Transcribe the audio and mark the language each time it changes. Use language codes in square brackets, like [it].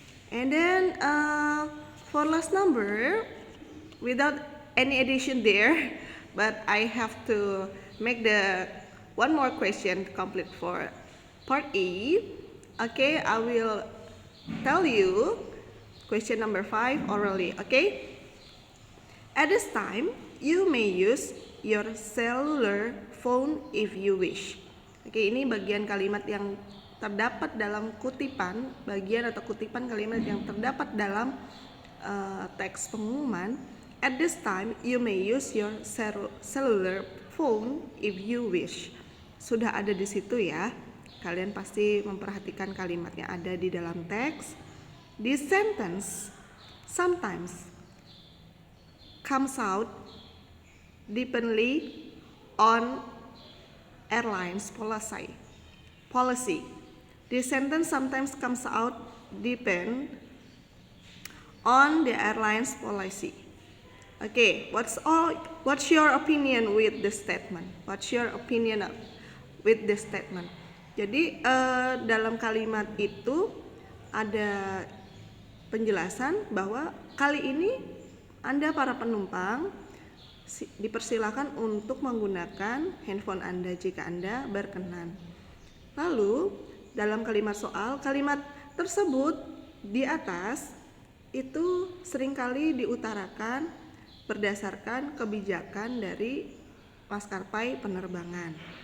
[en] And then for last number, without any addition there, but I have to make the one more question complete for part E. Okay, I will tell you question number 5 orally. Okay, at this time you may use your cellular phone if you wish. [id] Oke, ini bagian kalimat yang terdapat dalam kutipan, bagian atau kutipan kalimat yang terdapat dalam teks pengumuman. [en] At this time you may use your cellular phone if you wish. [id] Sudah ada di situ ya. Kalian pasti memperhatikan kalimat yang ada di dalam teks. [en] This sentence sometimes comes out dependently on airlines policy. This sentence sometimes comes out depend on the airlines policy. Okay, what's your opinion with this statement? What's your opinion with this statement? [id] Jadi dalam kalimat itu ada penjelasan bahwa kali ini Anda para penumpang dipersilakan untuk menggunakan handphone Anda jika Anda berkenan. Lalu, dalam kalimat soal, kalimat tersebut di atas itu seringkali diutarakan berdasarkan kebijakan dari maskapai penerbangan.